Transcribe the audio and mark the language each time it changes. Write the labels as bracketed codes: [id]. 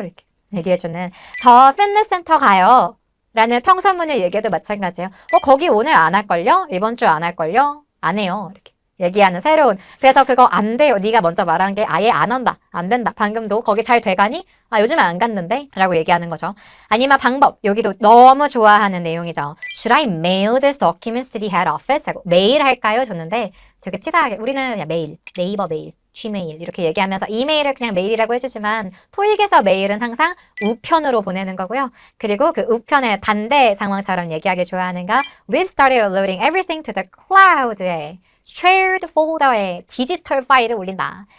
[ko] 이렇게 얘기해주는 저 피트니스 센터 가요 라는 평서문을 얘기해도 마찬가지예요. 거기 오늘 안 할걸요? 이번 주 안 할걸요? 안 해요. 이렇게 얘기하는 새로운. 그래서 그거 안 돼요. 네가 먼저 말한 게 아예 안 한다. 안 된다. 방금도 거기 잘 돼가니? 아 요즘에 안 갔는데? 라고 얘기하는 거죠. 아니면 방법. 여기도 너무 좋아하는 내용이죠. [en] Should I mail this documents to the head office? [ko] 하고 메일 할까요? 줬는데 되게 치사하게 우리는 그냥 메일, 네이버 메일, Gmail 이렇게 얘기하면서 이메일을 그냥 메일이라고 해주지만 토익에서 메일은 항상 우편으로 보내는 거고요. 그리고 그 우편의 반대 상황처럼 얘기하기 좋아하는 거 [en] We've started loading everything to the cloud에 shared folder [ko] 에 디지털 파일을 올린다.